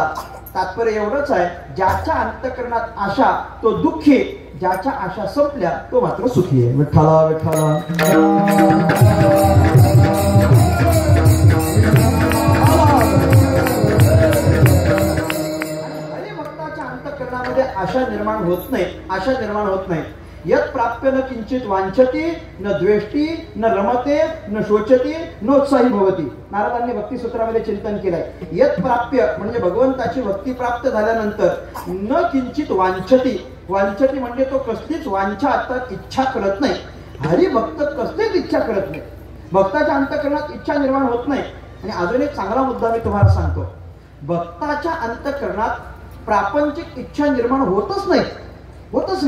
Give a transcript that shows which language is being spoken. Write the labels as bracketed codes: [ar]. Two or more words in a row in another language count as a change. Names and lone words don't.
[mr] तात्पर्य एवढंच आहे, ज्याच्या अंतःकरणात आशा तो दुःखी, ज्याच्या आशा संपल्या तो मात्र सुखी आहे. विठ्ठला विठ्ठला. हरिभक्ताच्या अंतःकरणामध्ये आशा निर्माण होत नाही. [sa] यत् प्राप्य न किंचित वांछती न द्वेष्टी न रमते न शोचती नोत्साही भवती. [mr] नारदांनी भक्ती सूत्रामध्ये चिंतन केलंय. [sa] यत् प्राप्य [mr] म्हणजे भगवंताची भक्ती प्राप्त झाल्यानंतर [sa] न किंचित वांछती [mr] म्हणजे तो कसलीच वांछा अर्थात इच्छा करत नाही. हरिभक्त कसलीच इच्छा करत नाही, भक्ताच्या अंतःकरणात इच्छा निर्माण होत नाही. आणि अजून एक चांगला मुद्दा मी तुम्हाला सांगतो, भक्ताच्या अंतःकरणात प्रापंचिक इच्छा निर्माण होतच नाही.